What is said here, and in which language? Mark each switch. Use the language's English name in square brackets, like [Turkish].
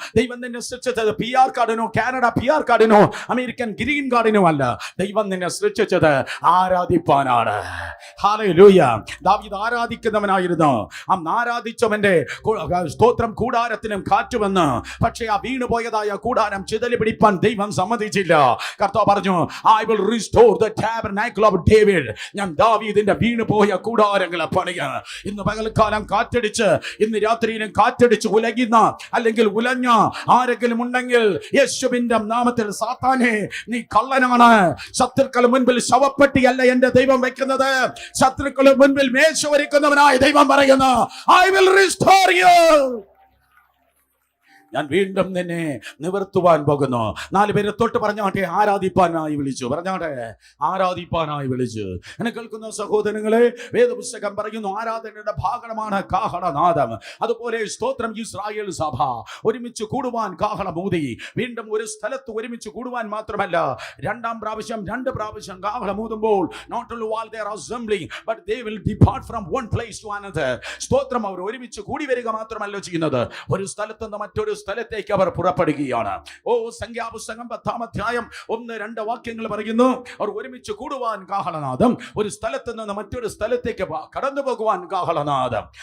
[Malayalam] ദൈവം നിന്നെ സൃഷ്ടിച്ചത് PR കാർഡിനോ, Canada PR കാർഡിനോ, American green കാർഡിനോ അല്ല. ദൈവം നിന്നെ സൃഷ്ടിച്ചത് ആരാധിപ്പാനാണ്. ഹല്ലേലൂയ. ദാവീദ് ആരാധിക്കുന്നവനായിരുന്നു. ആരാധിച്ചവന്റെ സ്തോത്രം കൂടാരത്തിനും കാറ്റ് വന്ന്, പക്ഷേ ആ വീണുപോയതായ കൂടാരം ചിതല് പിടിപ്പാൻ ദൈവം സമ്മതിച്ചില്ല. കർത്താവ് പറഞ്ഞു, [English] I will restore the tabernacle of David. [Malayalam] ഞാൻ ദാവീദിന്റെ വീണു പോയ കൂടാരങ്ങളെ പണിയാ. ഇന്ന് പകൽക്കാലം കാറ്റടിച്ച്, ഇന്ന് രാത്രിയിലും കാറ്റടിച്ച് ഉലയുന്ന അല്ലെങ്കിൽ ഉലഞ്ഞ ആരെങ്കിലും ഉണ്ടെങ്കിൽ യേശുവിന്റെ നാമത്തിൽ, സാത്താനെ നീ കള്ളനാണ്. ശത്രുക്കളുടെ മുൻപിൽ ശവപ്പെട്ടിയല്ല എന്റെ ദൈവം വെക്കുന്നത്. ശത്രുക്കളുടെ മുൻപിൽ മേശ ഒരുക്കുന്നവനായ ദൈവം പറയുന്നു, [English] I will restore you. [Malayalam] ഞാൻ വീണ്ടും നിന്നെ നിവർത്തുവാൻ പോകുന്നു. 4 പേരെ തൊട്ട് പറഞ്ഞാട്ടെ, ആരാധിപ്പാനായി വിളിച്ചു. പറഞ്ഞാട്ടെ, ആരാധിപ്പാനായി വിളിച്ചു. എന്നെ കേൾക്കുന്ന സഹോദരങ്ങളെ, വേദപുസ്തകം പറയുന്നു ആരാധനയുടെ ഭാഗമാണ് കാഹളനാദം. അതുപോലെ സ്തോത്രം ഇസ്രായേൽ സഭ ഒരുമിച്ച് കൂടുവാൻ കാഹളമൂതി. വീണ്ടും ഒരു സ്ഥലത്ത് ഒരുമിച്ച് കൂടുവാൻ മാത്രമല്ല, 2 പ്രാവശ്യം കാഹളമൂതുമ്പോൾ [English] not only while they are assembling but they will depart from one place to another. [Malayalam] സ്തോത്രം അവർ ഒരുമിച്ച് കൂടി വരിക മാത്രമല്ല ചെയ്യുന്നത്, ഒരു സ്ഥലത്ത് നിന്ന് മറ്റൊരു സ്ഥലത്തേക്ക് അവർ പുറപ്പെടുകയാണ്. സംഖ്യാപുസ്തകം 10-ാം അധ്യായം 1-2 വാക്യങ്ങൾ പറയുന്നു, അവർ ഒരുമിച്ച് കൂടുവാൻ കാഹളനാദം, ഒരു സ്ഥലത്ത് നിന്ന് മറ്റൊരു സ്ഥലത്തേക്ക് കടന്നു പോകുവാൻ കാഹളനാദം.